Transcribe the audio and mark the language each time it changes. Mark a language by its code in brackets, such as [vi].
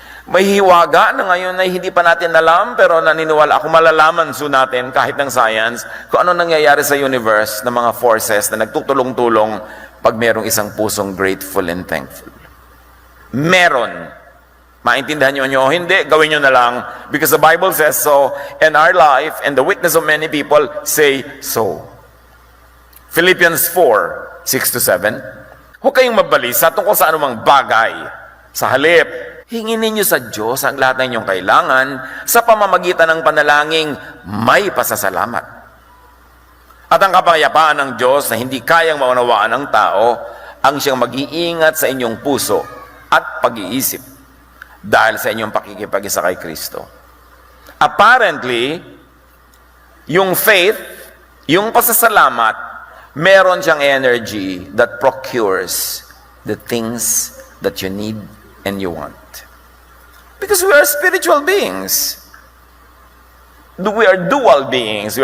[tl] May hiwaga na ngayon na hindi pa natin alam, pero naniniwala ako malalaman natin kahit ng science kung ano nangyayari sa universe ng mga forces na nagtutulong-tulong pag merong isang pusong [en] grateful and thankful. [tl] Meron. Maintindihan nyo o hindi, gawin nyo na lang. [en] Because the Bible says so, and our life and the witness of many people say so. Philippians 4, 6-7. [tl] Huwag kayong mabalisa tungkol sa anumang bagay. Sa halip, hingin ninyo sa Diyos ang lahat ng inyong kailangan sa pamamagitan ng panalangin may pasasalamat. At ang kapayapaan ng Diyos na hindi kayang maunawaan ng tao, ang siyang mag-iingat sa inyong puso at pag-iisip dahil sa inyong pakikipag-isa kay Kristo. [en] Apparently, yung faith, [tl] yung pasasalamat, meron siyang [en] energy that procures the things that you need and you want. Because we are spiritual beings. We are dual beings.